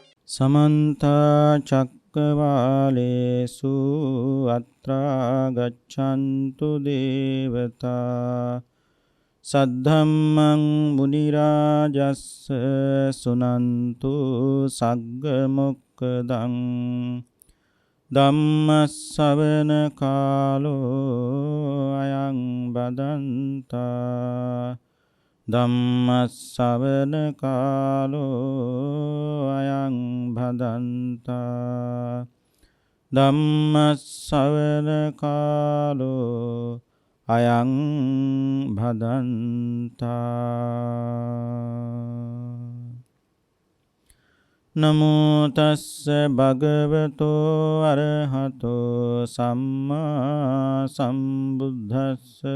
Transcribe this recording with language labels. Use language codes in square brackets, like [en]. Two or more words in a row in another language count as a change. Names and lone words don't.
[pi] समन्त चक्रवालेषु अत्रा गच्छन्तु देवता सद्धम्मं मुनिराजस्स सुनन्तु सग्गमुक्कदं ධම්මස්සවන කාලෝ අයං බදන්තා ධම්මස්සවන කාලෝ අයං භදන්තා ධම්මස්සවන කාලෝ අයං භදන්තා නමෝ තස්ස භගවතෝ අරහතෝ සම්මා සම්බුද්දස්ස